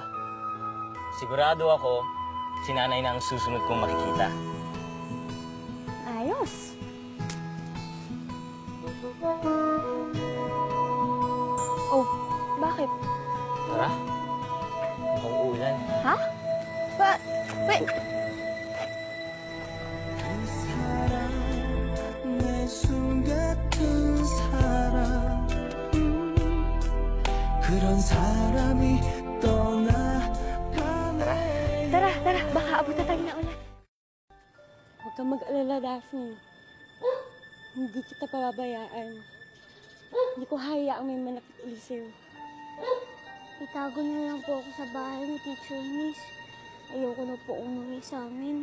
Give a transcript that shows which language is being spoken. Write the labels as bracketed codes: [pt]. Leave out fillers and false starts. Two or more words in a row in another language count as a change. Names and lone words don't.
[tl] Sigurado ako, si nanay na ang susunod kong makikita. Ayos. Oh, bakit? Tara. Mukhang ulan. Ha? Wait. [ko] 내 숨같은 사람 그런 사람이 떠나가네 [tl] Tara, baka abot na tayo na ulan. Huwag kang mag-alala, Daphne. Hindi kita pababayaan. Hindi ko hayaang may manakit ulit sa'yo. Itago niyo lang po ako sa bahay ni Teacher Miss. Ayoko na po umuwi sa amin.